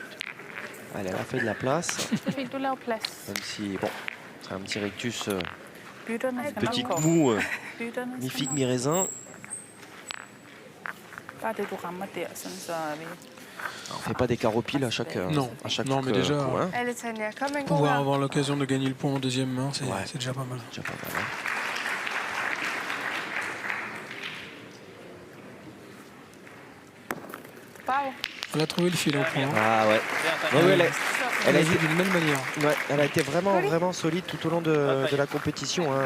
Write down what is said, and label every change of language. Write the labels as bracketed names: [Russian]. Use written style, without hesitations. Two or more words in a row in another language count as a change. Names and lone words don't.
[French] Allez, elle a fait de la place. [Danish] Det er fint, du laver plads. [French] Même si, bon, c'est un petit rictus, [Danish] Bytterne skal [French] petit [Danish] nok komme. [French] mou, [Danish] Bytterne [French] ni [Danish] skal [French] figue, [Danish] nok. [French] ni raisin. [Danish] Bare det, du rammer der, sådan så vi... [French] On fait pas d'écart au pile à chaque Non, mais déjà, point. Allez, [Danish] Tanja, kom en god [French] pouvoir [Danish] her. [French] avoir l'occasion de gagner le point en deuxième main, c'est Ouais. déjà pas mal. Déjà pas mal, hein. Bravo. Elle a trouvé le fil au point. Ah ouais. Ouais, ouais, Elle a été- joué d'une belle manière. ouais, elle a été vraiment solide tout au long de la compétition, hein.